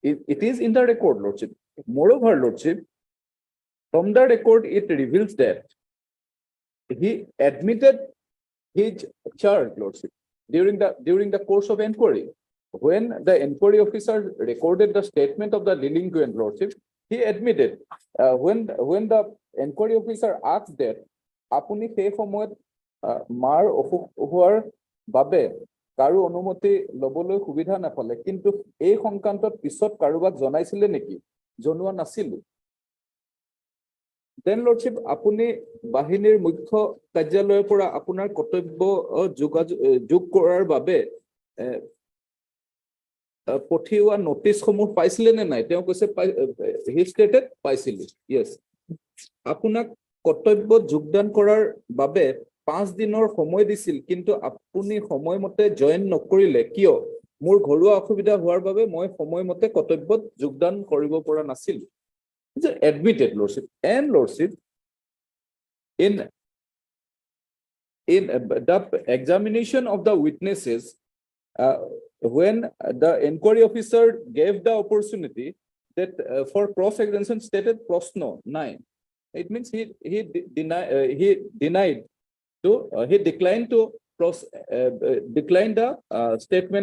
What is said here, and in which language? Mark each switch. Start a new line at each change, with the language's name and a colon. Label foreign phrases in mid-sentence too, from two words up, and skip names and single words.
English: it is in the record, Lordship. Moreover, Lordship, from the record, it reveals that he admitted his charge, Lordship, during the course of inquiry. When the inquiry officer recorded the statement of the delinquent, Lordship, he admitted, when the inquiry officer asked that,
Assamese: Apuni সেই সময়ত মাৰ অসুখ হোৱাৰ বাবে কাৰো অনুমতি লবলৈ সুবিধা নাপালে, কিন্তু এই সংক্ৰান্তত পিছত কাৰোবাক জনাইছিলে নেকি? জনোৱা নাছিল। Then Lordship, আপুনি বাহিনীৰ মুখ্য কাৰ্যালয়ৰ পৰা আপোনাৰ কৰ্তব্য যোগ কৰাৰ বাবে পঠিওৱা নোটিছসমূহ পাইছিলে নে নাই? তেওঁ কৈছে
English: he stated
Assamese: পাইছিলো। Yes. আপোনাক কৰ্তব্য যোগদান কৰাৰ বাবে 5 দিনৰ সময় দিছিল, কিন্তু আপুনি সময়মতে জয়েন নকৰিলে কিয়? মোৰ ঘৰুৱা অসুবিধা হোৱাৰ বাবে মই সময়মতে কৰ্তব্যত যোগদান কৰিব পৰা নাছিলো।
English: It's admitted, Lordship. And Lordship, in the examination of the witnesses, when the inquiry officer gave the opportunity that for cross-examination stated Promotional 9, it means he declined to decline the statement.